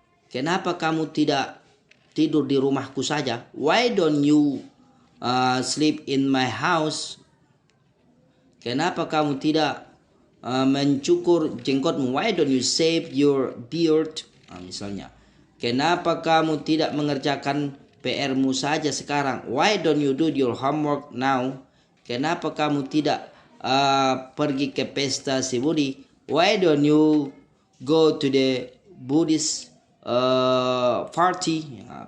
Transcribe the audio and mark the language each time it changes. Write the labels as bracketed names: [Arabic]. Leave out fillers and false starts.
[Indonesian] Kenapa kamu tidak tidur di rumahku saja? [English] Why don't you sleep in my house? [Indonesian] Kenapa kamu tidak mencukur jenggotmu? [English] Why don't you shave your beard? [Indonesian] Misalnya, kenapa kamu tidak mengerjakan PR-mu saja sekarang? [English] Why don't you do your homework now? [Indonesian] Kenapa kamu tidak pergi ke pesta si Budi? [English] Why don't you go to the Buddhist party?